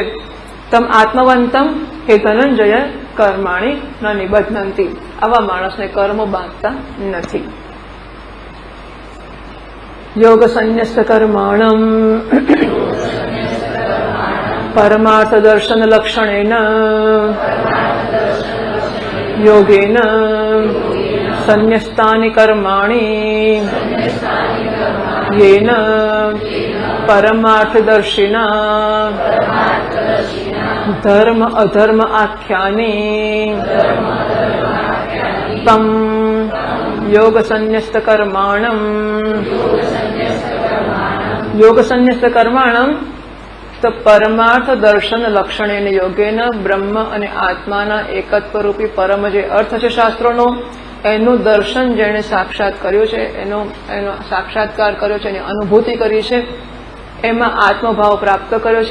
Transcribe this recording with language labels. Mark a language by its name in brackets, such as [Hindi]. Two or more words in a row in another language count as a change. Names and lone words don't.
[Sanskrit] तम आत्मवंतम हे धनंजय कर्माणी न निबध्नन्ति, [Gujarati] આવા માણસને કર્મો બાંધતા નથી. [Sanskrit] योग संन्यस्त कर्माणम परमार्थ दर्शन लक्षणेन योगेन संन्यस्तानि कर्माणि येन परमार्थदर्शिना धर्म अधर्म आख्यानि तम योग संन्यस्त कर्माणम. योग संन्यस्त कर्माणम [Gujarati] તો [Sanskrit] परमार्थ दर्शन लक्षणेन योगेन, [Gujarati] બ્રહ્મ અને આત્માના એકત્વ રૂપી પરમ જે અર્થ છે શાસ્ત્રોનો, એનું દર્શન જેણે સાક્ષાત કર્યું છે, એનો સાક્ષાત્કાર કર્યો છે, એની અનુભૂતિ કરી છે, એમાં આત્મભાવ પ્રાપ્ત કર્યો છે.